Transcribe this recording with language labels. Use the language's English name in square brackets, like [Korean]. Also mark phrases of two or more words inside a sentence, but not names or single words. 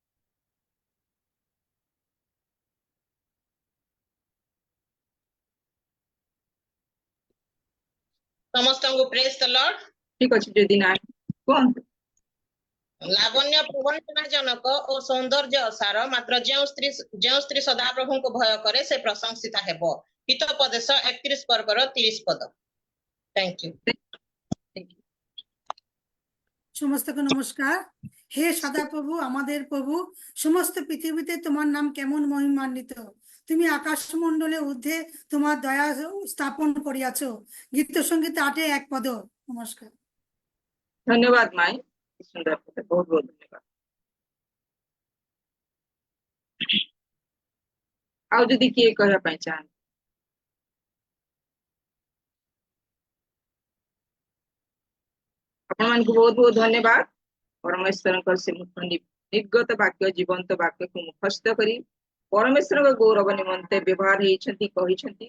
[Odia] ସମସ୍ତଙ୍କୁ [English] praise the Lord. [Odia] ଠିକ ଅଛି, ଯଦି ନାହିଁ କୁହନ୍ତୁ। ଲାବଣ୍ୟ ପ୍ରବଞ୍ଚନାଜନକ ଓ ସୌନ୍ଦର୍ଯ୍ୟ ଅସାର, ମାତ୍ର ଯେଉଁ ସ୍ତ୍ରୀ ସଦାପ୍ରଭୁଙ୍କୁ ଭୟ କରେ ସେ ପ୍ରଶଂସିତା ହେବ। ହିତୋପଦେଶ 31 ପର୍ବର 30 ପଦ। [English] thank you. [Bangla] সমস্তকে নমস্কার। হে সদা প্রভু, আমাদের প্রভু, সমস্ত পৃথিবীতে তোমার নাম কেমন মহিমান্বিত। তুমি আকাশমণ্ডলে ঊর্ধ্বে তোমার দয়া স্থাপন করিয়াছ। গীত সঙ্গীত 8-1 পদ। নমস্কার। ধন্যবাদ মাই, সুন্দর কথা। বহুত বহুত ধন্যবাদ। [Odia] ଆଉ ଯଦି କିଏ କହିବା ପାଇଁ ଚାହାନ୍ତି? ଆପଣମାନଙ୍କୁ ବହୁତ ବହୁତ ଧନ୍ୟବାଦ। ପରମେଶ୍ୱରଙ୍କର ସେ ନିର୍ଗତ ବାକ୍ୟ, ଜୀବନ୍ତ ବାକ୍ୟକୁ ମୁଖସ୍ଥ କରି ପରମେଶ୍ୱରଙ୍କ ଗୌରବ ନିମନ୍ତେ ବ୍ୟବହାର ହେଇଛନ୍ତି, କହିଛନ୍ତି।